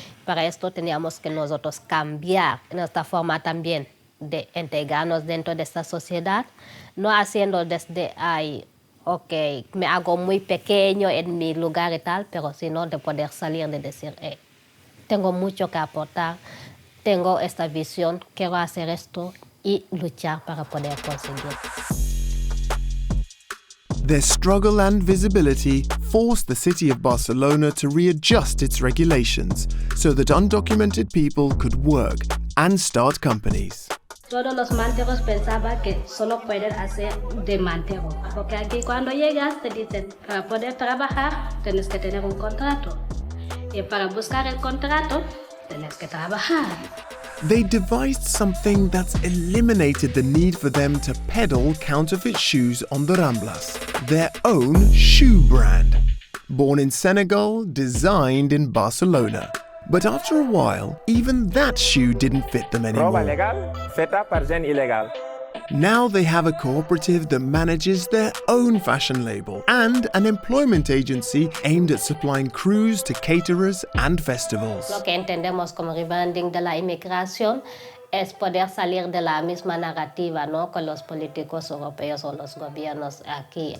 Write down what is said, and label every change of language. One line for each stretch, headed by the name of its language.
Spanish: Para esto teníamos que nosotros cambiar nuestra forma también de integrarnos dentro de esta sociedad, no haciendo desde ahí, ok, me hago muy pequeño en mi lugar y tal, pero sino de poder salir, de decir, tengo mucho que aportar, tengo esta visión, quiero hacer esto y luchar para poder conseguir.
English: Their struggle and visibility forced the city of Barcelona to readjust its regulations so that undocumented people could work and start companies.
Spanish: Todos los manteros pensaban que solo pueden hacer de mantero, porque aquí cuando llegas te dicen, para poder trabajar tienes que tener un contrato, y para buscar el contrato tienes que trabajar.
English: They devised something that's eliminated the need for them to peddle counterfeit shoes on the Ramblas, their own shoe brand. Born in Senegal, designed in Barcelona. But after a while, even that shoe didn't fit them anymore.
Catalan: Roba legal, feta par gent il·legal.
English: Now they have a cooperative that manages their own fashion label and an employment agency aimed at supplying crews to caterers and festivals.
Spanish: Lo que entendemos como rebranding de la inmigración es poder salir de la misma narrativa, ¿no?, con los políticos europeos o los gobiernos aquí.